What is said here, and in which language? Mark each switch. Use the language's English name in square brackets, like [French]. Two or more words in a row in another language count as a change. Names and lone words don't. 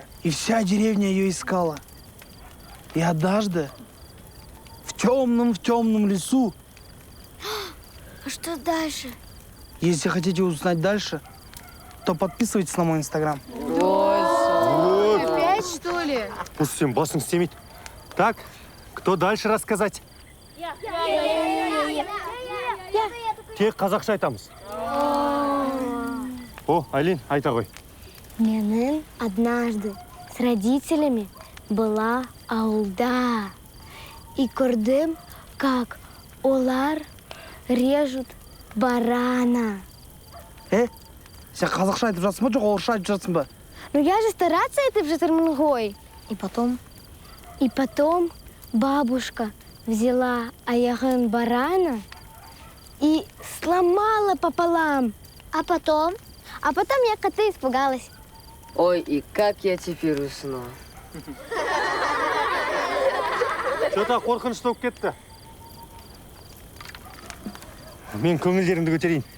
[Russian] И вся деревня ее искала. И однажды в темном лесу. А что дальше? Если хотите узнать дальше, то подписывайтесь на мой инстаграм. Опять, что ли? Пусть всем басом стемит. Так, кто дальше рассказать? [Kazakh] Тек қазақша айтамыз. О, Айлин, айта ғой. [Russian] Менің однажды с родителями была ауылда. И көрдім, как олар режут барана. [Kazakh] Сен қазақша айтып жатсың ба, жоқ орысша айтып жатсың ба? [Russian] Ну я же стараться [Kazakh] айтып жатырмын ғой. [Russian] И потом бабушка взяла аяғын барана и сломала пополам. А потом я кота испугалась. Ой, и как я теперь усну? [Kazakh] Что-то қорқынышты болып кетті. Мен көңілдеріңді көтерейін.